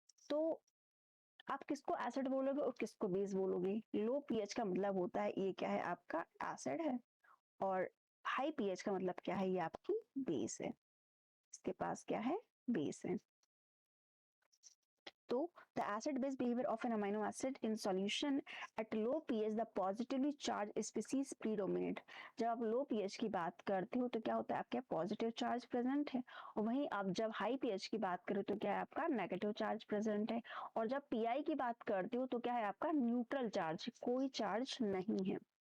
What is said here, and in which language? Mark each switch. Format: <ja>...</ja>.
<hi>तो आप किसको एसिड बोलोगे और किसको बेस बोलोगे, लो पीएच का मतलब होता है ये क्या है, आपका एसिड है, और हाई पीएच का मतलब क्या है, ये आपकी बेस है, इसके पास क्या है, बेस है।</hi> <en>तो the acid base behavior of an amino acid in solution at low pH, the positively charged species predominate।</en> <hi>जब आप लो pH की बात करते हो तो क्या होता है, आपके पॉजिटिव चार्ज प्रेजेंट है, और वहीं आप जब हाई pH की बात करो तो क्या है, आपका नेगेटिव चार्ज प्रेजेंट है, और जब पीआई की बात करते हो तो क्या है, आपका न्यूट्रल चार्ज, कोई चार्ज नहीं है।</hi>